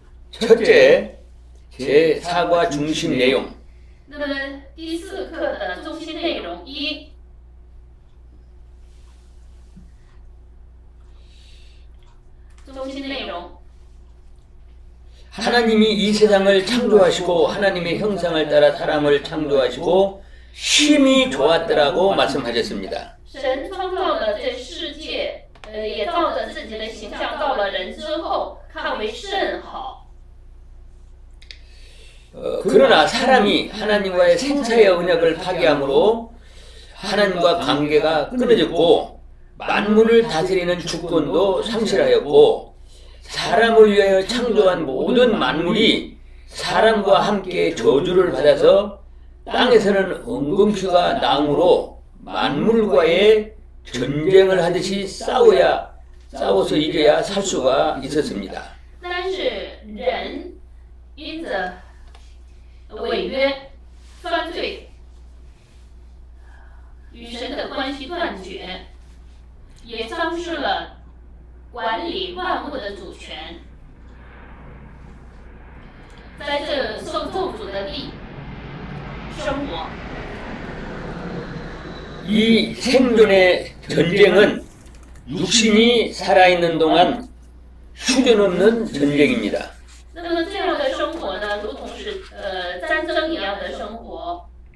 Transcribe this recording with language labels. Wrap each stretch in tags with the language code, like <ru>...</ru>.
<ko>첫째, 제 사과 중심 내용.</ko> <zh>那么第四课的中心内容一， 中心内容。</zh> <ko>하나님이 이 세상을 창조하시고 하나님의 형상을 따라 사람을 창조하시고 심히 좋았더라고 말씀하셨습니다.</ko> <zh>神创造了这世界，也照着自己的形象造了人之后，看为甚好。</zh> <ko>그러나 사람이 하나님과의 생사의 언약을 파괴함으로 하나님과 관계가 끊어졌고 만물을 다스리는 주권도 상실하였고 사람을 위하여 창조한 모든 만물이 사람과 함께 저주를 받아서 땅에서는 엉금퀴가 나므로 만물과의 전쟁을 하듯이 싸워서 이겨야 살 수가 있었습니다.</ko> <zh>但是人因着违约、犯罪，与神的关系断绝，也丧失了管理万物的主权。在这受咒诅的地生活，</zh> <ko>이 생존의 전쟁은 육신이 살아있는 동안 휴전 없는 전쟁입니다.</ko> <zh>那么这样的生活呢，如同是战争一样的生活，</zh>